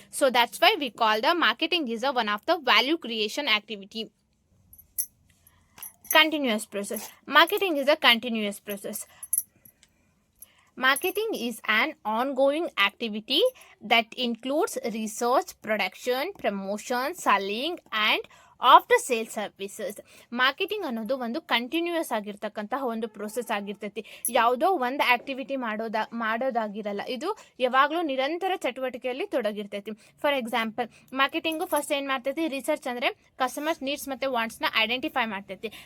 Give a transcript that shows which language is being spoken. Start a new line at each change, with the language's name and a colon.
English: So that's why we call the marketing is one of the value creation activity. Continuous process. Marketing is a continuous process. Marketing is an ongoing activity that includes research, production, promotion, selling and after sale services.
Kannada: Marketing ಅನ್ನೋದು ಒಂದು continuous ಆಗಿರ್ತಕ್ಕಂತಹ ಒಂದು process ಆಗಿರ್ತೈತಿ. ಯಾವುದೋ ಒಂದು activity ಮಾಡೋದಾಗಿರಲ್ಲ, ಇದು ಯಾವಾಗಲೂ ನಿರಂತರ ಚಟುವಟಿಕೆಯಲ್ಲಿ ತೊಡಗಿರ್ತೈತಿ. ಫಾರ್ ಎಕ್ಸಾಂಪಲ್, ಮಾರ್ಕೆಟಿಂಗು ಫಸ್ಟ್ ಏನು ಮಾಡ್ತೈತಿ, ರಿಸರ್ಚ್ ಅಂದರೆ ಕಸ್ಟಮರ್ಸ್ ನೀಡ್ಸ್ ಮತ್ತು ವಾಂಟ್ಸ್ನ ಐಡೆಂಟಿಫೈ ಮಾಡ್ತೈತಿ.